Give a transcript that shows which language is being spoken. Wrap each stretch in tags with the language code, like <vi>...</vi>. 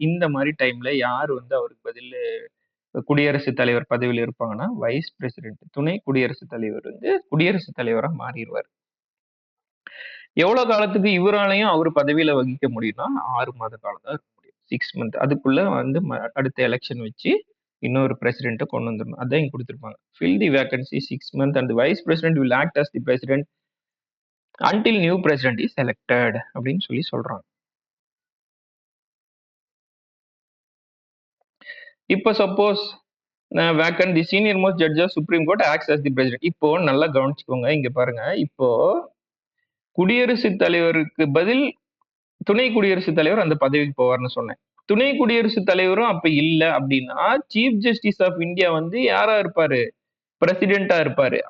<ta>இந்த மாதிரி டைம்ல யாரு வந்து அவருக்கு பதில் குடியரசுத் தலைவர் பதவியில் இருப்பாங்கன்னா வைஸ் பிரசிடென்ட், துணை குடியரசுத் தலைவர் வந்து குடியரசுத் தலைவரா மாறிடுவார். எவ்வளவு காலத்துக்கு இவராலையும் அவர் பதவியில வகிக்க முடியும்னா 6 மாத காலம் தான் இருக்க முடியும்,</ta> <en>6 months.</en> <ta>அதுக்குள்ள வந்து அடுத்த எலெக்ஷன் வச்சு இன்னொரு பிரசிடென்ட்டை கொண்டு வந்துடணும். அதான் இங்க கொடுத்துருப்பாங்க,</ta> <en>fill the vacancy 6 months and the vice president will act as the president until new president is elected</en> <ta>அப்படின்னு சொல்றாங்க.</ta> <en>இப்போ suppose vacant the senior most judge of Supreme Court acts as the president.</en> <ta>இப்போ நல்லா கவனிச்சுக்கோங்க, இங்க பாருங்க, இப்போ குடியரசுத் தலைவருக்கு பதில் துணை குடியரசுத் தலைவர் அந்த பதவிக்கு போவார்னு சொன்னேன். துணை குடியரசுத் தலைவரும் அப்ப இல்ல அப்படின்னா சீஃப் ஜஸ்டிஸ் ஆஃப் இந்தியா வந்து யாரா இருப்பாரு, பிரசிடென்டா இருப்பாரு.</ta>